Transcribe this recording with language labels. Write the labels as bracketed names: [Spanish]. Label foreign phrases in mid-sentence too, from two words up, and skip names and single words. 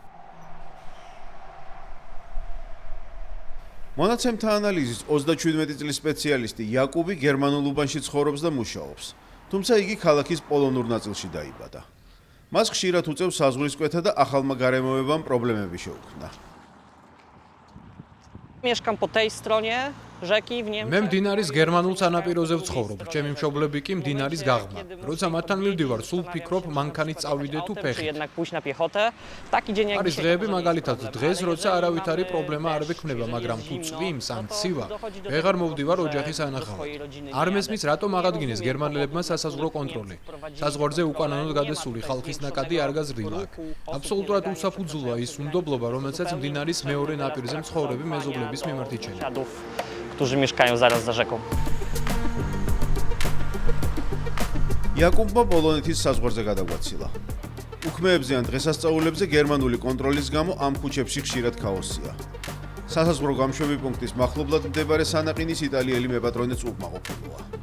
[Georgian] მონაცემთა ანალიზის 37 წლის სპეციალისტი იაკუბი გერმანულ უბანში ცხოვრობს და მუშაობს. თუმცა იგი ქალაქის პოლონურ ნაწილში დაიბადა. მას ხშირად უწევს საზღვრისკვეთა და ახალმა გარემოებამ პრობლემები შეუქმნა. [Polish] Mieszkam po tej stronie rzeki w Niemczech. [Georgian] მე მდინარის გერმანულ სანაპიროზე ვცხოვრობ, ჩემი მშობლები კი მდინარის გაღმა. როცა მათთან მივდივარ, სულ ვფიქრობ, მანქანით წავიდე თუ [Polish] Czy [Georgian] ფეხით. [Polish] jednak pójść na piechotę. Taki dzień jak [Georgian] არის [Polish] dzisiaj. [Georgian] დღეები მაგალითად დღეს, როცა არავითარი პრობლემა არ ვექნება, მაგრამ თუ წვიმს ან ცივა, ვეღარ მოვდივარ ოჯახის ანახავად. არ მესმის, რატომ აღადგინეს გერმანელებმა სასაზღვრო კონტროლი. საზღვარზე უკანონოდ გადასული ხალხის ნაკადი არ გაზრდილა აქ. აბსოლუტურად უსაფუძვლოა ის უნდობლობა, რომელსაც მდინარის მეორე ნაპირზე მცხოვრები მეზობლების მიმართ იჩენება. [Polish] Którzy mieszkają zaraz za rzeką. [Georgian] იაკუბმა პოლონეთის საზღვარზე გადაგვაცილა. უქმეებზე ან დღესასწაულებზე გერმანული კონტროლის გამო ამ ქუჩებში ხშირად ქაოსია. სასაზღვრო გამშვები პუნქტის მახლობლად მდებარე სანაყინის იტალიელი მეპატრონეც უკმაყოფილოა.